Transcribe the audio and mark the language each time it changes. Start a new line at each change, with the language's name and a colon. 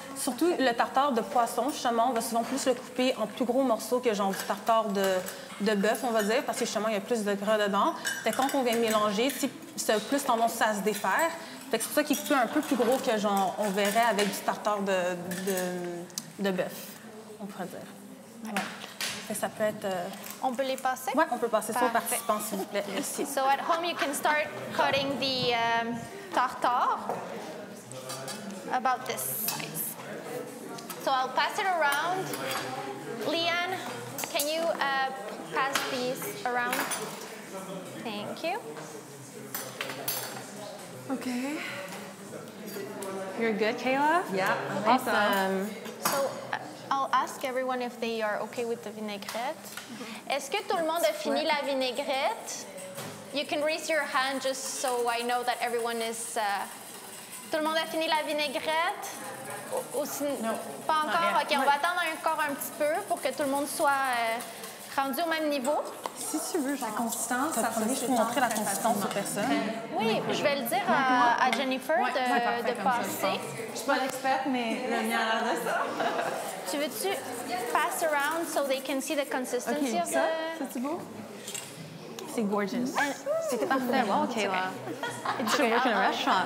French: Surtout le tartare de poisson, justement, on va souvent plus le couper en plus gros morceaux que genre du tartare de bœuf, on va dire, parce que justement, il y a plus de gras dedans. Fait que quand on vient mélanger, ça a plus tendance à se défaire. Fait que c'est pour ça qu'il est un peu plus gros que genre on verrait avec du tartare de bœuf, on pourrait dire. Ouais. Ça peut être... On peut les passer? Oui, on peut passer ça aux participants, s'il vous plaît. Merci.
English: So at home, you can start cutting the tartare about this size. So I'll pass it around. Leanne, can you pass these around? Thank you. Okay. You're good, Kayla? Yeah. Awesome. So I'll ask everyone if they are okay with the vinaigrette.
French: Est-ce que tout le monde a fini la vinaigrette?
English: You can raise your hand just so I know that everyone is...
French: Tout le monde a fini la vinaigrette? Non. Pas encore? OK, on va attendre encore un petit peu pour que tout le monde soit rendu au même niveau. Si tu veux, la consistance, ça je peux montrer la consistance aux personnes. Oui, je vais le dire à Jennifer de comme passer. Je suis pas l'experte, mais le mien a l'air de ça. Tu veux-tu
English: pass around so they can see the consistency of
French: ça,
English: the...
French: c'est beau? C'est gorgeous. C'était parfait. Wow, Kayla.
English: You should work in a restaurant.